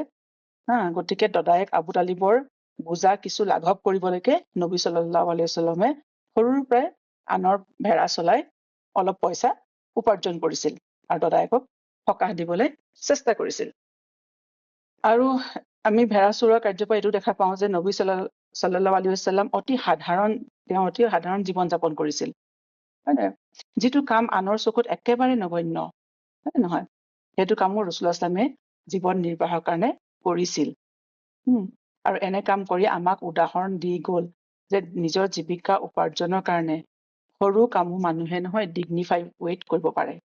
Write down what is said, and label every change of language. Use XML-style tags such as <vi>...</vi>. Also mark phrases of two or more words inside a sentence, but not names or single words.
<as>গতিকে দদায়েক আবু তালিবৰ বোজা কিছু লাঘৱ কৰিবলৈকে নবী</as> <ar>صلى الله عليه وسلم</ar> <as>সৰুৰ পৰাই আনৰ ভেড়া চলাই অলপ পইচা উপাৰ্জন কৰিছিল, আৰু দদায়েকক সকাহ দিবলৈ চেষ্টা কৰিছিল। আৰু আমি ভেড়া চৰোৱা কাৰ্যৰ পৰা এইটো দেখা পাওঁ যে নবী</as> <ar>صلى الله عليه وسلم</ar> <as>অতি সাধাৰণ জীৱন যাপন কৰিছিল, হয় নাই? যিটো কাম আনৰ চকুত একেবাৰে নগণ্য, হয় নহয়, সেইটো কামো ৰাসূলুল্লাহ</as> <ar>صلى الله عليه وسلم</ar> <as>জীৱন নিৰ্বাহৰ কাৰণে কৰিছিল। আৰু এনে কাম কৰি আমাক উদাহৰণ দি গ'ল যে নিজৰ জীৱিকা উপাৰ্জনৰ কাৰণে সৰু কামো মানুহে নহয়</as> <en>dignified way</en> <as>কৰিব পাৰে।</as>